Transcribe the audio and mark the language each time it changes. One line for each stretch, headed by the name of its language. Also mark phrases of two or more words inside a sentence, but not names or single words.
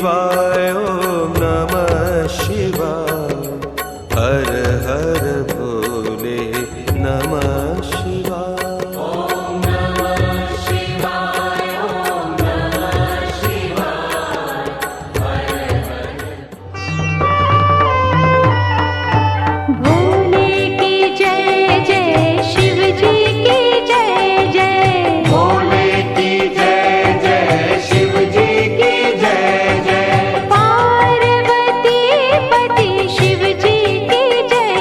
Sanskrit: शिवाय ओम नमः शिवाय हर हर भोले नमः शिवाय
Hindi: भोले की जय जय शिव जी की जय जय भोले की जय जय शिव जी की जय जय पार्वती पति शिव जी की जय